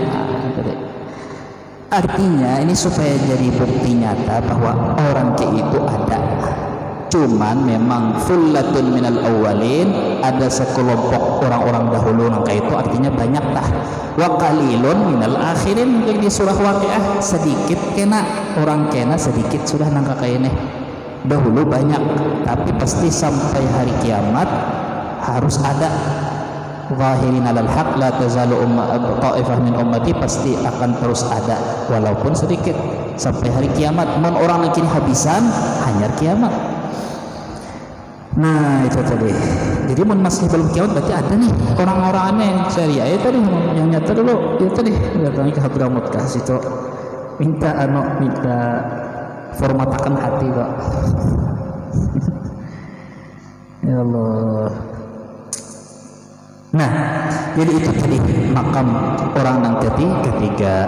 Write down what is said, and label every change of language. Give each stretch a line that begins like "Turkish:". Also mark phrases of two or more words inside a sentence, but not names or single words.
Banjar: Artinya ini supaya jadi bukti nyata bahwa orang kayak itu ada, cuman memang
Arabic: ثلة من الأولين,
Banjar: ada sekelompok orang-orang dahulu nang kayak itu, artinya banyak tah.
Arabic: وقليل من الآخرين,
Banjar: jadi di surah Waqiah sedikit kena orang kena sedikit sudah nang kayak ini. Dahulu banyak, tapi pasti sampai hari kiamat harus ada.
Arabic: ظاهرين على الحق لا تزال طائفة من أمتي,
Banjar: pasti akan terus ada walaupun sedikit sampai hari kiamat. Mun orang lagi habisan hanyar kiamat. Nah itu tadi. Jadi mun masih belum kiamat berarti ada nih orang-orang aneh yang syariah itu tadi yang nyata dulu itu tadi datang ke Hadramut kah situ minta formatakan hati kok. Ya Allah. Nah, jadi itu tadi makam orang nang ketiga.